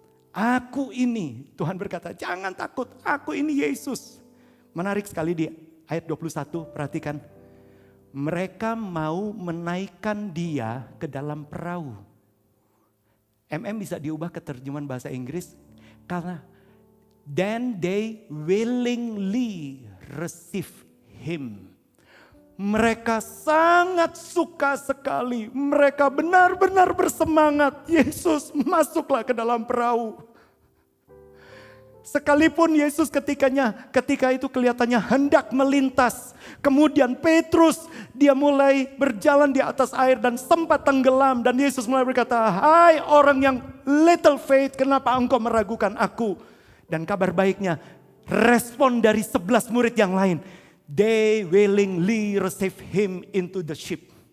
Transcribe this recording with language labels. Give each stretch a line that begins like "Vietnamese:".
Indonesian: Aku ini, Tuhan berkata, jangan takut, aku ini Yesus. Menarik sekali di ayat 21, perhatikan. Mereka mau menaikkan dia ke dalam perahu. Bisa diubah ke terjemahan bahasa Inggris. Karena,
English: then they willingly receive him.
Indonesian: Mereka sangat suka sekali. Mereka benar-benar bersemangat. Yesus masuklah ke dalam perahu. Sekalipun Yesus ketika itu kelihatannya hendak melintas. Kemudian Petrus dia mulai berjalan di atas air dan sempat tenggelam. Dan Yesus mulai berkata, "Hai orang yang
English: little faith,
Indonesian: kenapa engkau meragukan aku?" Dan kabar baiknya, respon dari 11 murid yang lain.
English: They willingly receive him into the ship.